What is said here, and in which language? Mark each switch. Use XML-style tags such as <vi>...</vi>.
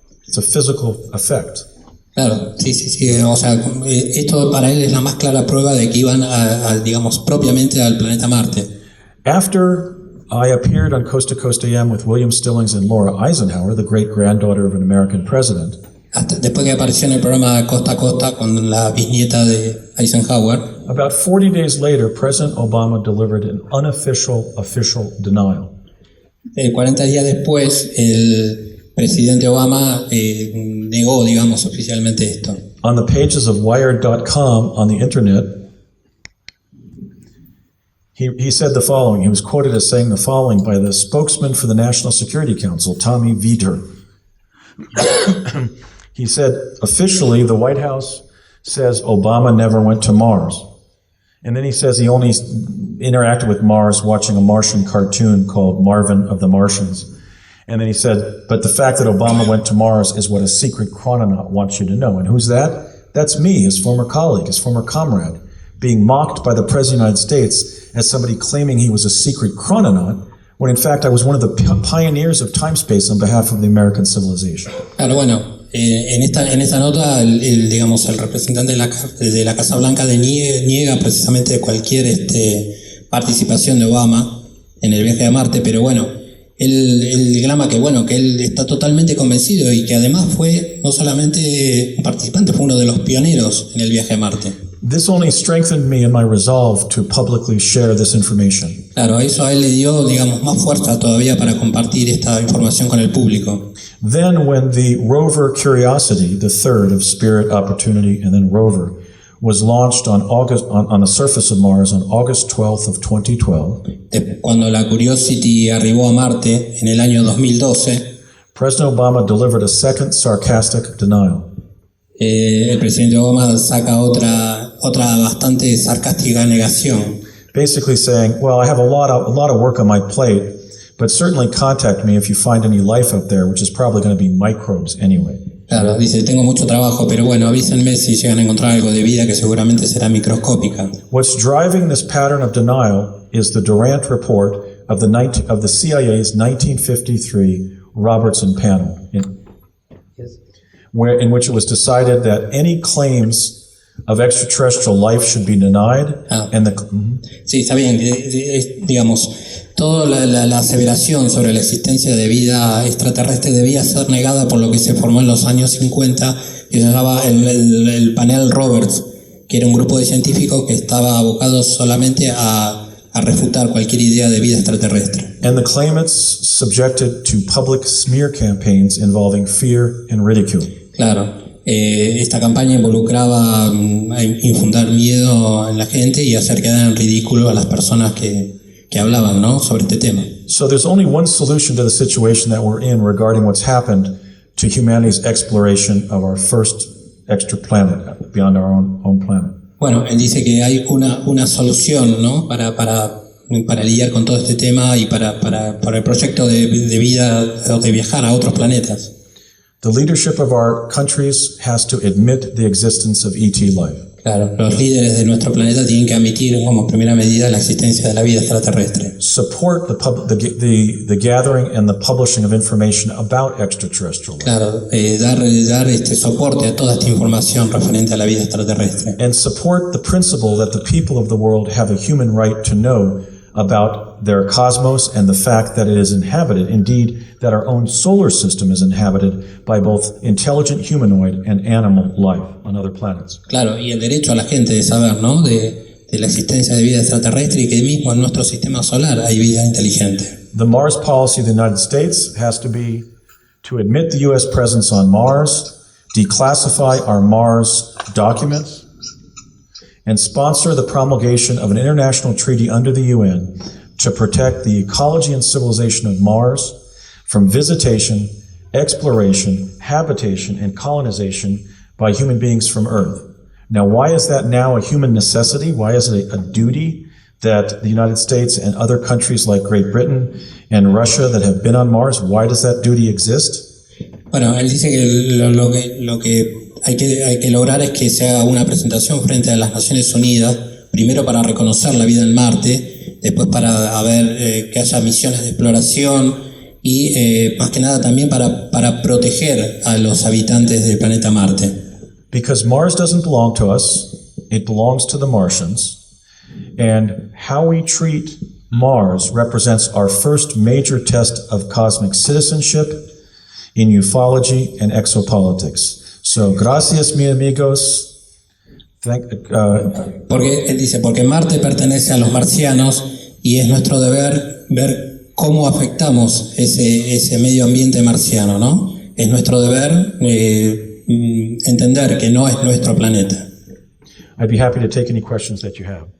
<en>It's a physical effect.</en> <es>Claro, sí. O sea, esto para él es la más clara prueba de que iban digamos, propiamente al planeta Marte.</es> <en>After I appeared on Coast to Coast AM with William Stillings and Laura Eisenhower, the great-granddaughter of an American president.</en> <es>Después que apareció en el programa Costa a Costa con la bisnieta de Eisenhower.</es> <en>About 40 days later, President Obama delivered an unofficial official denial.</en> <es>40 días después, el presidente Obama negó, digamos, oficialmente esto.</es> <en>On the pages of Wired.com on the internet, he said the following. He was quoted as saying the following by the spokesman for the National Security Council, Tommy Vietor. He said, officially, the White House says Obama never went to Mars. And then he says he only interacted with Mars watching a Martian cartoon called Marvin of the Martians. And then he said, but the fact that Obama went to Mars is what a secret chrononaut wants you to know. And who's that? That's me, his former colleague, his former comrade, being mocked by the President of the United States as somebody claiming he was a secret chrononaut, when in fact I was one of the pioneers of time-space on behalf of the American civilization.</en> <es>Claro, bueno. En esta nota, digamos, el representante de la Casa Blanca niega precisamente cualquier participación de Obama en el viaje a Marte, pero bueno, él declama que él está totalmente convencido y que además fue no solamente un participante, fue uno de los pioneros en el viaje a Marte.</es> <en>This only strengthened me in my resolve to publicly share this information.</en> <es>Claro, eso a él le dio, digamos, más fuerza todavía para compartir esta información con el público.</es> <en>Then when the rover Curiosity, the third of Spirit, Opportunity, and then rover, was launched on the surface of Mars on August 12th of 2012.</en> <es>Cuando la Curiosity arribó a Marte en el año 2012,</es> <en>President Obama delivered a second sarcastic denial.</en> <es>El presidente Obama saca otra bastante sarcástica negación.</es> <en>Basically saying, well, I have a lot of work on my plate, but certainly contact me if you find any life up there, which is probably going to be microbes anyway.</en> <es>Claro, dice, tengo mucho trabajo, pero bueno, avísenme si llegan a encontrar algo de vida que seguramente será microscópica.</es> <en>What's driving this pattern of denial is the Durant report of the CIA's 1953 Robertson panel, in which it was decided that any claims of extraterrestrial life should be denied.</en> <es>Sí, está bien. Digamos, toda la aseveración sobre la existencia de vida extraterrestre debía ser negada por lo que se formó en los años 50, que se llamaba el panel Roberts, que era un grupo de científicos que estaba abocado solamente a refutar cualquier idea de vida extraterrestre.</es> <en>And the claimants subjected to public smear campaigns involving fear and ridicule.</en> <es>Claro, esta campaña involucraba infundar miedo en la gente y hacer quedar en ridículo a las personas que hablaban, ¿no?, sobre este tema.</es> <en>So there's only one solution to the situation that we're in regarding what's happened to humanity's exploration of our first extra planet beyond our own planet.</en> <es>Bueno, él dice que hay una solución, ¿no? Para lidiar con todo este tema y para el proyecto de vida o de viajar a otros planetas.</es> <en>The leadership of our countries has to admit the existence of ET life.</en> <es>Claro, los líderes de nuestro planeta tienen que admitir como primera medida la existencia de la vida extraterrestre.</es> <en>Support the gathering and the publishing of information about extraterrestrial life.</en> <es>Claro, dar soporte a toda esta información referente a la vida extraterrestre.</es> <en>And support the principle that the people of the world have a human right to know about their cosmos and the fact that it is inhabited, indeed, that our own solar system is inhabited by both intelligent humanoid and animal life on other planets.</en> <es>Claro, y el derecho a la gente de saber, ¿no? De la existencia de vida extraterrestre y que mismo en nuestro sistema solar hay vida inteligente.</es> <en>The Mars policy of the United States has to be to admit the U.S. presence on Mars, declassify our Mars documents, and sponsor the promulgation of an international treaty under the UN to protect the ecology and civilization of Mars from visitation, exploration, habitation, and colonization by human beings from Earth. Now, why is that now a human necessity? Why is it a duty that the United States and other countries like Great Britain and Russia that have been on Mars, why does that duty exist?</en> <es>Bueno, él dice que lo que hay que lograr es que se haga una presentación frente a las Naciones Unidas, primero para reconocer la vida en Marte, después para que haya misiones de exploración y más que nada también para proteger a los habitantes del planeta Marte.</es> <en>Because Mars doesn't belong to us, it belongs to the Martians, and how we treat Mars represents our first major test of cosmic citizenship in ufology and exopolitics.</en> <es>So, gracias, mis amigos. Porque él dice, porque Marte pertenece a los marcianos y es nuestro deber ver cómo afectamos ese medio ambiente marciano, ¿no? Es nuestro deber entender que no es nuestro planeta.</es> <en>I'd be happy to take any questions that you have.</en>